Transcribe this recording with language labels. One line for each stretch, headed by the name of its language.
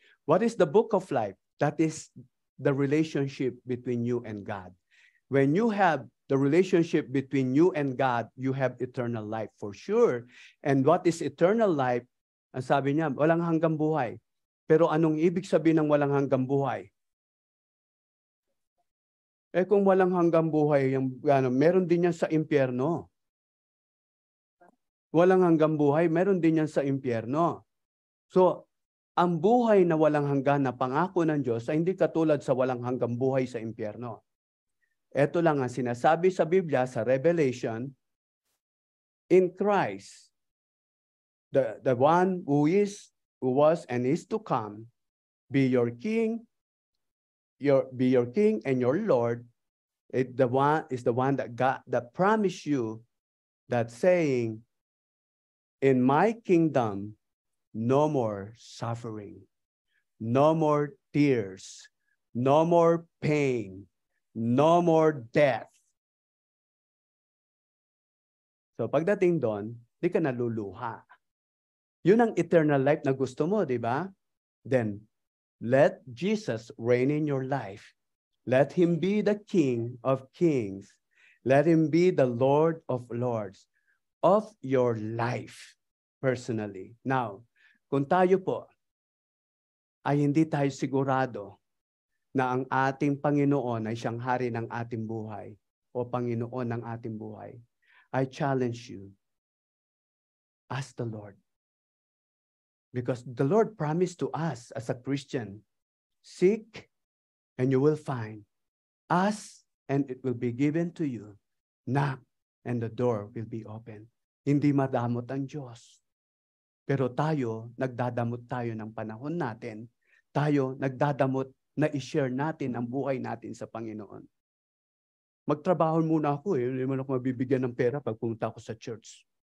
English: What is the book of life? That is the relationship between you and God. When you have the relationship between you and God, you have eternal life for sure. And what is eternal life?
Filipino: Ang sabi niya, walang hanggang buhay. Pero anong ibig sabihin ng walang hanggang buhay? Eh kung walang hanggang buhay, meron din yan sa impyerno. Walang hanggang buhay, meron din yan sa impyerno. So, ang buhay na walang hanggan na pangako ng Diyos ay hindi katulad sa walang hanggang buhay sa impyerno. Ito lang ang sinasabi sa Biblia, sa Revelation,
English: in Christ, the one who was and is to come, be your king and your Lord, is the one that God that promised you that saying, in my kingdom, no more suffering, no more tears, no more pain, no more death.
Filipino: So pagdating doon, di ka naluluha. Yun ang eternal life na gusto mo, di ba?
English: Then, let Jesus reign in your life. Let Him be the King of kings. Let Him be the Lord of lords of your life personally.
Filipino: Now, kung tayo po ay hindi tayo sigurado na ang ating Panginoon ay siyang hari ng ating buhay o Panginoon ng ating buhay,
English: I challenge you, ask the Lord. Because the Lord promised to us as a Christian, seek and you will find. Ask and it will be given to you. Knock and the door will be open.
Filipino: Hindi madamot ang Diyos. Pero tayo, nagdadamot tayo ng panahon natin. Tayo, nagdadamot na i-share natin ang buhay natin sa Panginoon. Magtrabaho muna ako hindi mo na ako mabibigyan ng pera pag pumunta ako sa church.